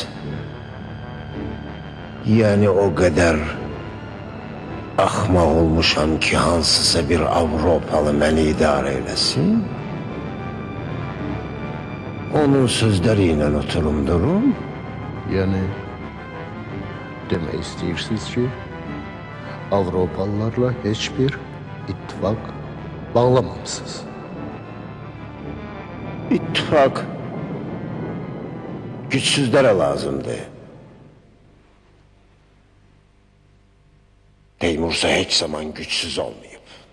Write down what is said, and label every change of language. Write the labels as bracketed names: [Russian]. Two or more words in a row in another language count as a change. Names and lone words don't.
[Azerbaijani] Yani o qədər axmaq olmuşam ki, hansısa bir Avropalı məni idarə eləsin? Onun sözləri ilə oturum durum? Yəni demək istəyirsiniz ki, Avropalılarla heç bir ittifak bağlamamışsınız. [Turkish] İttifak güçsüzlere lazımdı. Teymursa hiç zaman güçsüz olmayıp.